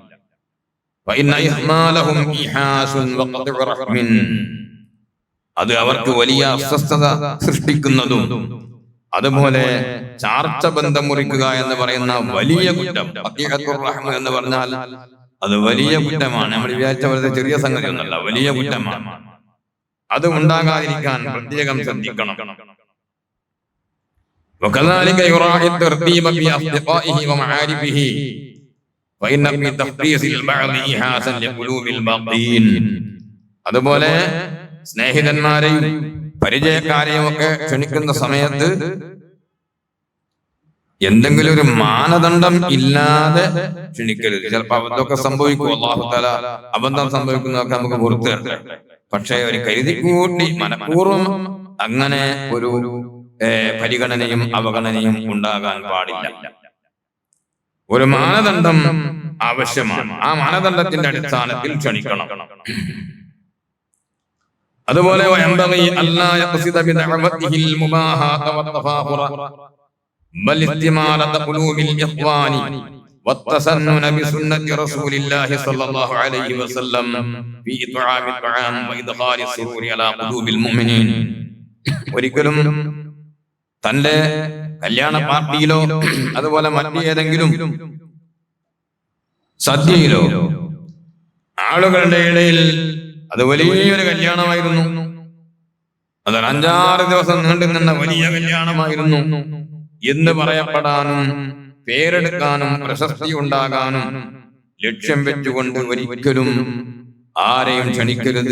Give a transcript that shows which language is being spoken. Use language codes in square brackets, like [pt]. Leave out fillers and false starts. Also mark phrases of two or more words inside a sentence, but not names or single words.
[ml] അത് അവർക്ക് വലിയ അസ്വസ്ഥത സൃഷ്ടിക്കുന്നതും അതുപോലെ ചാർച്ച ബന്ധം മുറിക്കുക എന്ന് പറയുന്ന വലിയ കുറ്റം. എന്ന് പറഞ്ഞാൽ അത് വലിയ കുറ്റമാണ്. നമ്മൾ വിചാരിച്ച പോലത്തെ ചെറിയ സംഗതി ഒന്നല്ല, വലിയ കുറ്റമാണ്. അത് ഉണ്ടാകാതിരിക്കാൻ പ്രത്യേകം ശ്രദ്ധിക്കണം. [ar] وكذلك يراعي الترتيب في أصدقائه ومعارفه فإن في تخصيص البعض إيحاسا لقلوب الباقين. [ml] അതുപോലെ സ്നേഹിതന്മാരെയും പരിചയക്കാരെയും ഒക്കെ ക്ഷണിക്കുന്ന സമയത്ത് എന്തെങ്കിലും ഒരു മാനദണ്ഡം ഇല്ലാതെ ക്ഷണിക്കരുത്. ചിലപ്പോ അബദ്ധമൊക്കെ സംഭവിക്കും. അല്ലാഹു തആല അബദ്ധം സംഭവിക്കുന്നതൊക്കെ നമുക്ക് പുറത്തു തരട്ടെ. പക്ഷെ ഒരു കരുതിക്കൂട്ടി മനഃപൂർവ്വം അങ്ങനെ ഒരു പരിഗണനയും അവഗണനയും ഉണ്ടാകാൻ പാടില്ല. ഒരു മാനദണ്ഡം ആവശ്യമാണ്. ആ മാനദണ്ഡത്തിന്റെ അടിസ്ഥാനത്തിൽ ക്ഷണിക്കണം. [ar] അതുപോലെ بل استمالة قلوب الإخوان والتسنن بسنة رسول الله صلى الله عليه وسلم في إطعام الطعام وإدخال السرور على قلوب المؤمنين. [ml] ഒരിക്കലും തന്റെ കല്യാണ പാർട്ടിയിലോ അതുപോലെ മറ്റേതെങ്കിലും സദ്യയിലോ ആളുകളുടെ ഇടയിൽ അത് വലിയൊരു കല്യാണമായിരുന്നു, അത് 5-6 ദിവസം നീണ്ടു നിന്ന വലിയ കല്യാണമായിരുന്നു എന്ന് പറയപ്പെടാനും പേരെടുക്കാനും പ്രശസ്തി ഉണ്ടാകാനും ലക്ഷ്യം വെച്ചുകൊണ്ട് ഒരിക്കലും ആരെയും ക്ഷണിക്കരുത്.